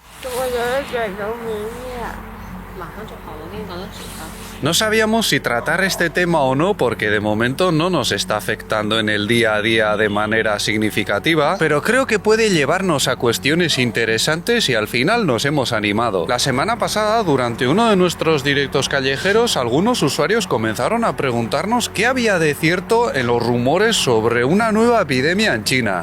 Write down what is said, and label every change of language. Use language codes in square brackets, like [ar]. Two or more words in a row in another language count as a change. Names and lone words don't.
[zh] 我觉得卷成明面。马上就好了，我给你搞点纸啊。 [es] No sabíamos si tratar este tema o no porque de momento no nos está afectando en el día a día de manera significativa, pero creo que puede llevarnos a cuestiones interesantes y al final nos hemos animado. La semana pasada, durante uno de nuestros directos callejeros, algunos usuarios comenzaron a preguntarnos qué había de cierto en los rumores sobre una nueva epidemia en China.